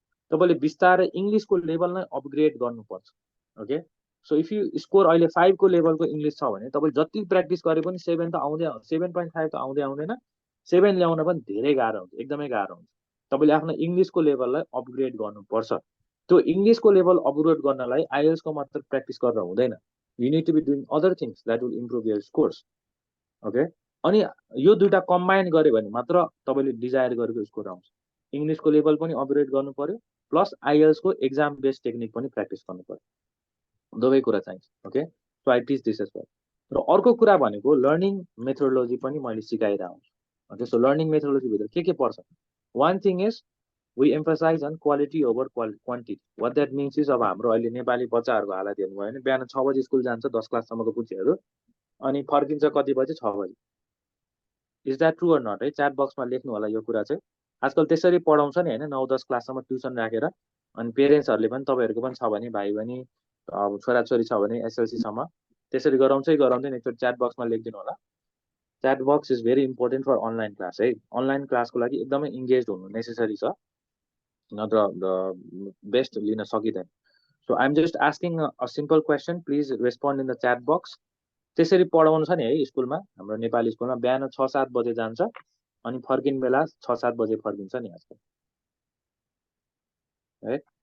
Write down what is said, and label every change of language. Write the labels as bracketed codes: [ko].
[ne] तपाईँले बिस्तारै इङ्ग्लिसको लेभल नै अपग्रेड गर्नुपर्छ। Okay, [en] so if you score [ne] अहिले 5 को लेभलको इङ्ग्लिस छ भने तपाईँले जति प्र्याक्टिस गरे पनि 7 त आउँदै, 7.5 त आउँदै आउँदैन, 7 ल्याउन पनि धेरै गाह्रो हुन्छ, एकदमै गाह्रो हुन्छ। तपाईँले आफ्नो इङ्ग्लिसको लेभललाई अपग्रेड गर्नुपर्छ। त्यो इङ्ग्लिसको लेभल अपग्रेड गर्नलाई IELTS को मात्र प्र्याक्टिस गरेर हुँदैन। [en] You need to be doing other things that will improve your scores. [ne] Okay, अनि यो दुईटा कम्बाइन गर्यो भने मात्र तपाईँले डिजायर गरेको स्कोर आउँछ। इङ्ग्लिसको लेभल पनि अपग्रेड गर्नु पर्यो, प्लस IELTS को एक्जाम बेस्ड टेक्निक पनि प्र्याक्टिस गर्नु पर्यो, दुवै कुरा चाहिन्छ। [en] Okay, so I teach this as well. [ne] र अर्को कुरा भनेको लर्निङ मेथोडोलोजी पनि मैले सिकाइरहेको हुन्छु। ओके, सो लर्निङ मेथोडोलोजी भित्र के पर्छ? [en] One thing is we emphasize on quality over quantity. What that means is [ne] अब हाम्रो अहिले नेपाली बच्चाहरूको हालत हेर्नुभयो भने बिहान 6 बजे स्कुल जान्छ 10 क्लाससम्मको पुच्चीहरू, अनि फर्किन्छ कति बजे? 6 बजे। [en] Is that true or not? [ne] है, च्याट बक्समा लेख्नु होला यो कुरा चाहिँ। आजकल त्यसरी पढाउँछ नि होइन, 9-10 क्लाससम्म ट्युसन राखेर। अनि पेरेन्ट्सहरूले पनि तपाईँहरूको पनि छ भने, भाइ बहिनी अब छोराछोरी छ भने SLC त्यसरी गराउँछै गराउँदैन, एकचोटि च्याट बक्समा लेखिदिनु होला। [en] Chat box is very important for online class है। [ne] अनलाइन क्लासको लागि एकदमै इङ्गेज हुनु नेसेसरी छ, नत्र बेस्ट लिन सकिँदैन। [en] So I am just asking a simple question, please respond in the chat box. [ne] त्यसरी पढाउनु छ नि है स्कुलमा, हाम्रो नेपाली स्कुलमा बिहान 6-7 बजे जान्छ अनि फर्किने बेला 6-7 बजे फर्किन्छ नि आजकल, है।